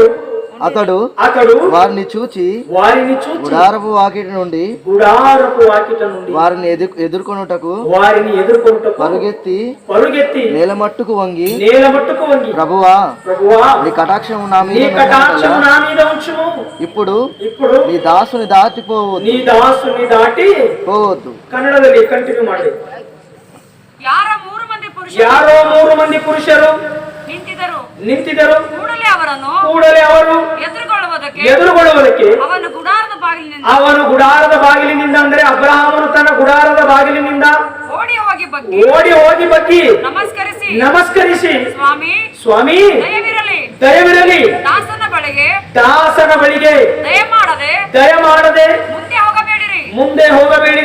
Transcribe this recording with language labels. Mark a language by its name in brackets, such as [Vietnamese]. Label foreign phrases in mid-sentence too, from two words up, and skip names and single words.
[Telugu] అతడు వారిని చూచి గుడారపు వాకిటి నుండి వారిని ఎదుర్కొనుటకు పరుగెత్తి నేలమట్టుకు వంగి ప్రభువా నీ కటాక్షము నా మీద ఇప్పుడు నీ దాసుని దాటిపోవద్దు. [Kannada] ಕನ್ನಡದಲ್ಲಿ ಕಂಟಿನ್ಯೂ ಮಾಡಿ. ಯಾರೋ 3 ಮಂದಿ ಪುರುಷರು ನಿಂತಿದ್ದರು. ಕೂಡಲೇ ಅವರು ಎದುರುಗೊಳ್ಳುವುದಕ್ಕೆ ಅವನು ಗುಡಾರದ ಬಾಗಿಲಿನಿಂದ ಅಂದರೆ ಅಬ್ರಹಾಮನು ತನ್ನ ಗುಡಾರದ ಬಾಗಿಲಿನಿಂದ ಓಡಿ ಹೋಗಿ ಬಗ್ಗಿ ನಮಸ್ಕರಿಸಿ ಸ್ವಾಮಿ ದಯವಿರಲಿ ದಾಸನ ಬಳಿಗೆ ದಯಮಾಡದೆ ಮುಂದೆ ಹೋಗಬೇಡಿರಿ.